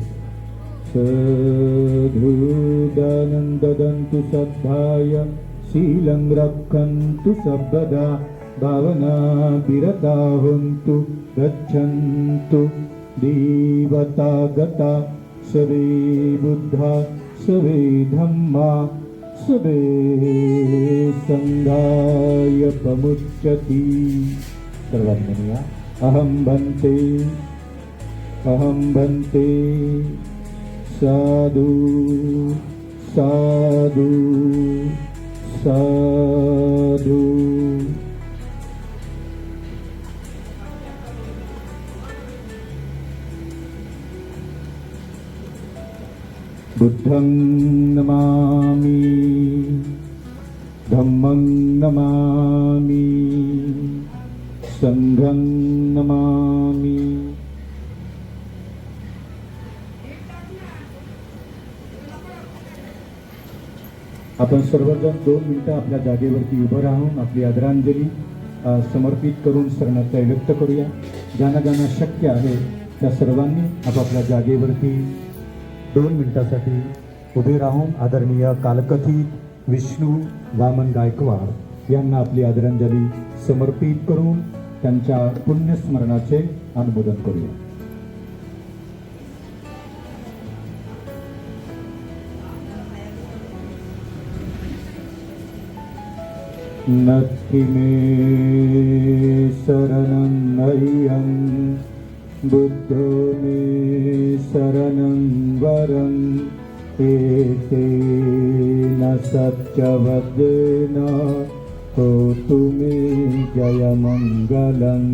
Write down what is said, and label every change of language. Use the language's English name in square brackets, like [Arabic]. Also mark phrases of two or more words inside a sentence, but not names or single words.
[Pali] सधुदानं ददन्तु सद्धाय शीलं रक्षन्तु सर्वदा भावना विरता हन्तु गच्छन्तु देवता गता सर्वे बुद्धा सर्वे धम्मा सर्वे संघाय प्रमुच्यति. [Marathi] सर्वांनी म्हणूया, [Pali] अहं भन्ते साधु साधु साधु. बुद्धं नमामि धम्मं नमामि संघं नमामि. [Marathi] आपण सर्वजण 2 मिनिटं आपल्या जागेवरती उभं राहून आपली आदरांजली समर्पित करून शरणार्थी व्यक्त करूया. ज्यांना ज्यांना शक्य आहे त्या सर्वांनी आपापल्या जागेवरती 2 मिनिटासाठी उभे राहून आदरणीय कालकथित विष्णू वामन गायकवाड यांना आपली आदरांजली समर्पित करून त्यांच्या पुण्यस्मरणाचे अनुमोदन करूया. [Pali] नत्थि मे शरणं नय्यं बुद्धो मे शरणं वरं एतेन सत्यवदेन होतु मे जयमङ्गलं.